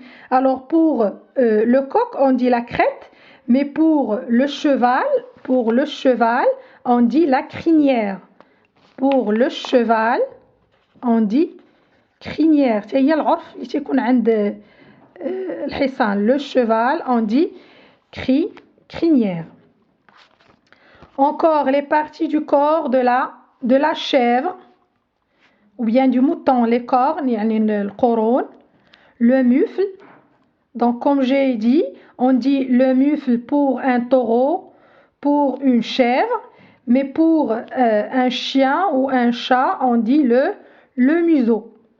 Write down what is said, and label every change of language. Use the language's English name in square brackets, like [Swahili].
[French] Alors pour le coq, on dit la crête, mais pour le cheval, on dit la crinière. Pour le cheval, on dit crinière. [Arabic] هي العرف اللي تيكون عند الحصان. [French] Le cheval, on dit crinière. Encore les parties du corps de la chèvre ou bien du mouton, les cornes, [Arabic] يعني القرون. [French] Le mufle, donc comme j'ai dit, on dit le mufle pour un taureau, pour une chèvre, mais pour un chien ou un chat, on dit le museau.